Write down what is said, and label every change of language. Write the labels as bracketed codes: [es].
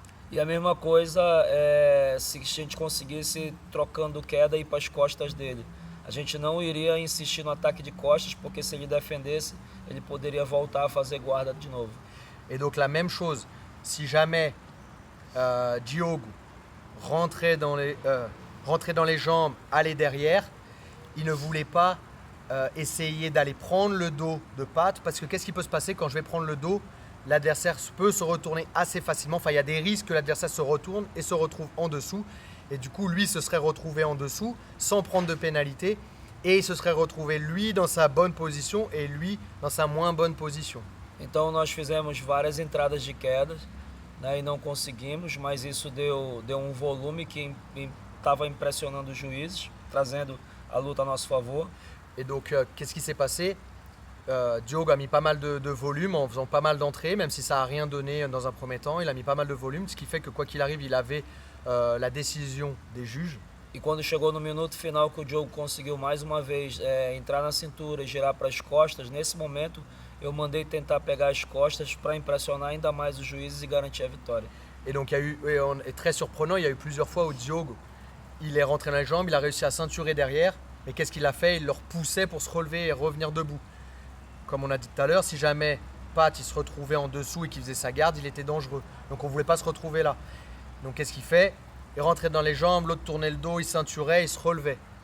[pt] E a mesma coisa se a gente conseguisse trocando queda e ir para as costas dele. A gente não iria insistir no ataque de costas, porque se ele defendesse, ele poderia voltar a fazer guarda de novo. [fr] Et donc la même chose, si jamais Diogo rentrait dans les jambes, allait derrière, il ne voulait pas essayer d'aller prendre le dos de Pat, parce que qu'est-ce qui peut se passer quand je vais prendre le dos? L'adversaire peut se retourner assez facilement, enfin il y a des risques que l'adversaire se retourne et se retrouve en dessous, et du coup lui se serait retrouvé en dessous sans prendre de pénalité, et il se serait retrouvé lui dans sa bonne position et lui dans sa moins bonne position. [pt] Então nós fizemos várias entradas de quedas, né, e não conseguimos, mas isso deu volume que estava impressionando os juízes, trazendo a luta a nosso favor. [fr] Et donc qu'est-ce qui s'est passé? Diogo a mis pas mal de volume en faisant pas mal d'entrées, même si ça n'a rien donné dans un premier temps. Il a mis pas mal de volume, ce qui fait que quoi qu'il arrive, il avait la décision des juges. [pt] E quando chegou no minuto final que o Diogo conseguiu mais uma vez entrar na cintura e girar para as costas, nesse momento eu mandei tentar pegar as costas para impressionar ainda mais os juízes e garantir a vitória. [fr] Et donc et très surprenant, il y a eu plusieurs fois où Diogo, il est rentré dans les jambes, il a réussi à ceinturer derrière, mais qu'est-ce qu'il a fait? Il leur poussait pour se relever et revenir debout. Comme on a dit tout à l'heure, si jamais Pat il se retrouvait en dessous et qu'il faisait sa garde, il était dangereux. Donc on ne voulait pas se retrouver là. Donc qu'est-ce qu'il fait? Il rentrait dans les jambes, l'autre tournait le dos, il ceinturait, il se relevait.